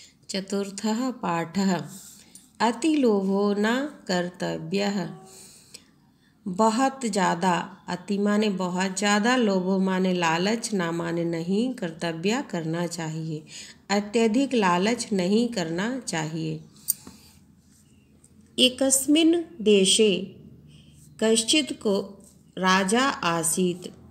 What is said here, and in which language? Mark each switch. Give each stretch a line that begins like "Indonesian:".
Sanskrit: चतुर्थः पाठः अतिलोभो न कर्तव्यः।
Hindi: बहुत ज़्यादा, अति माने बहुत ज़्यादा, लोभो माने लालच, ना माने नहीं, कर्तव्य करना चाहिए। अत्यधिक लालच नहीं करना चाहिए।
Sanskrit: एकस्मिन् देशे कश्चित् को राजा आसीत्।